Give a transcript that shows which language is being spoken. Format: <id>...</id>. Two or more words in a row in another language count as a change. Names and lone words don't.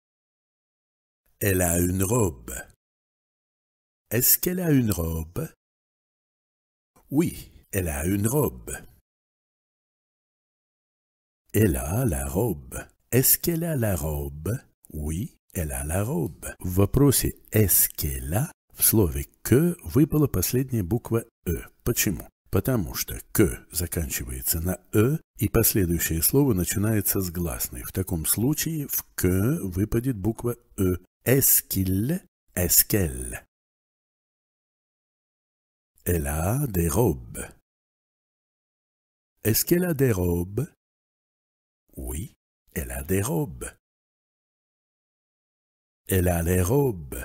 <fr>Elle a une robe. Est-ce qu'elle a une robe? Oui, elle a une robe. Elle a la robe. Est-ce qu'elle a la robe? Oui, elle a la robe.</fr> <ru>В вопросе</ru> <fr>«est-ce qu'elle a»</fr> <ru>в слове «que» выпала последняя буква «э». Почему? Потому что «que» заканчивается на «э», и последующее слово начинается с гласной. В таком случае в «que» выпадет буква «э».</ru> <fr>Est-ce qu'il, est-ce qu'elle? Elle a des robes. Est-ce qu'elle a des robes? Oui, elle a des robes. Elle a les robes.</fr>